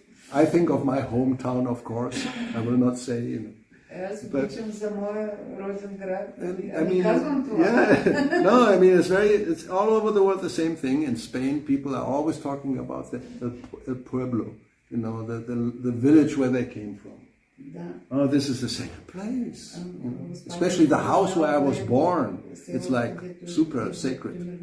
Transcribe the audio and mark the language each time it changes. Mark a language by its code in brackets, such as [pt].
[en] I think of my hometown, of course. I will not say, [bg] Аз обичам за моя роден град. Казвам това. [en] It's all over the world the same thing. In Spain, people are always talking about the pueblo, the village where they came from. Oh, this is the sacred place. Especially the house where I was born. It's like super sacred.